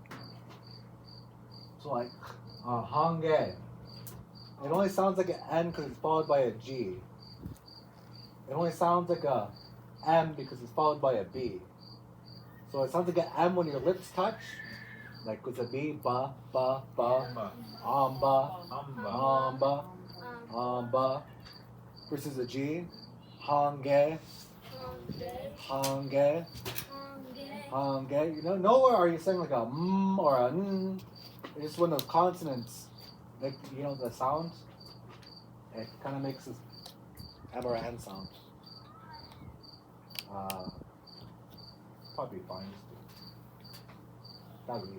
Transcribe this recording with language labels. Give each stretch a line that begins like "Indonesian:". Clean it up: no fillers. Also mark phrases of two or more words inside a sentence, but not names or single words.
English: So like, hange. It only sounds like an N because it's followed by a G. It only sounds like a M because it's followed by a B. So it sounds like an M when your lips touch. Like with a B, ba, ba, ba, amba, amba, amba. Versus a G, hange, hange, hange. You know, nowhere are you saying like a m or a n. It's just when those consonants, like, you know, the sounds, it kind of makes this M or N sound. Probably fine. That least.